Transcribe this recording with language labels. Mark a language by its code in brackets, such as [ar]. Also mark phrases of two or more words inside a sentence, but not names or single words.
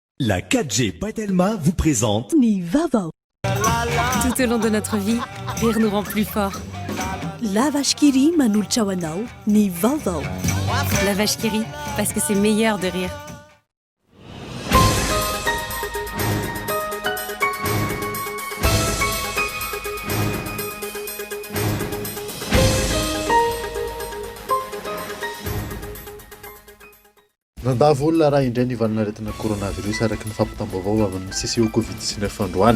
[fr] La 4G Patelma vous présente [mg] Ni Vavao. [fr] Tout au long de notre vie, rire nous rend plus forts. [mg] La vache qui rit manolotra ho anao ny vaovao. [fr] La vache qui rit, parce que c'est meilleur de rire. [mg] Nandavo olona raha indray nivalana aretina coronavirus araky ny fampitam-baovao avy amin'ny CCO Covid-19 androany.